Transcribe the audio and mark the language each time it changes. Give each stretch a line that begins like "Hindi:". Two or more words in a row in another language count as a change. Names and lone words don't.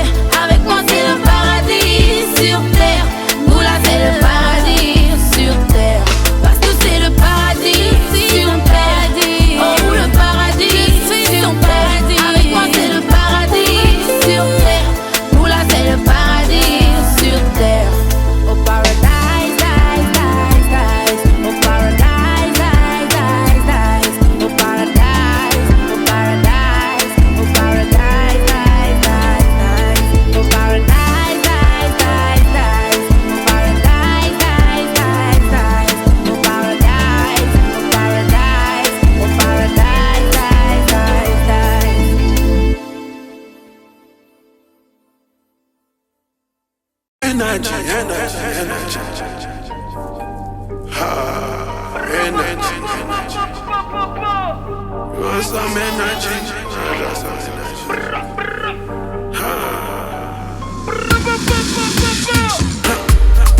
French: Avec moi c'est le paradis sur terre. Moula c'est le paradis sur terre. Parce que c'est le paradis sur terre. Oh, le paradis sur terre. Avec moi c'est le paradis sur terre. Moula c'est le paradis sur terre.
English: Oh paradise, dice, dice, dice. Oh paradise, dice, dice, dice. Oh paradise, oh paradise. Oh paradise, dice, dice, dice. Oh paradise, dice, dice, dice. Oh paradise, dice, dice, dice. Oh paradise, oh paradise. Oh paradise, dice, dice, dice. Energy, energy, energy. Energy. You want some energy? I got some energy.